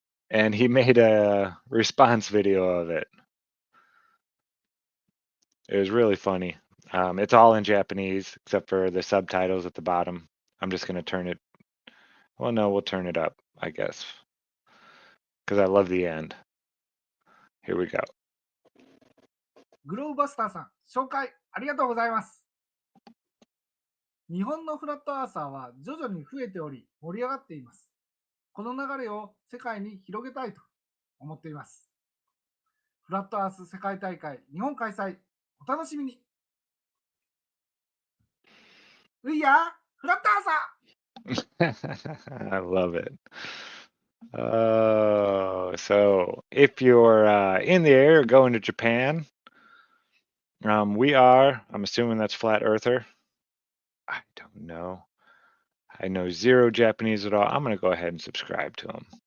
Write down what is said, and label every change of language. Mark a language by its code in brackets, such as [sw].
[en] And he made a response video of it. It was really funny. It's all in Japanese except for the subtitles at the bottom. I'm just going to turn it. Well, no, we'll turn it up, I guess, because I love the end. Here we go. [ja] グローバスターさん、紹介ありがとうございます。日本のフラットアーサーは徐々に増えており、盛り上がっています。この流れを世界に広げたいと思っています。フラットアース世界大会日本開催、お楽しみに。ういや、フラットアーサー [en] I love it. So if you're in the air going to Japan, we are, I'm assuming that's Flat Earther. I don't know. I know 0 Japanese at all. I'm going to go ahead and subscribe to him.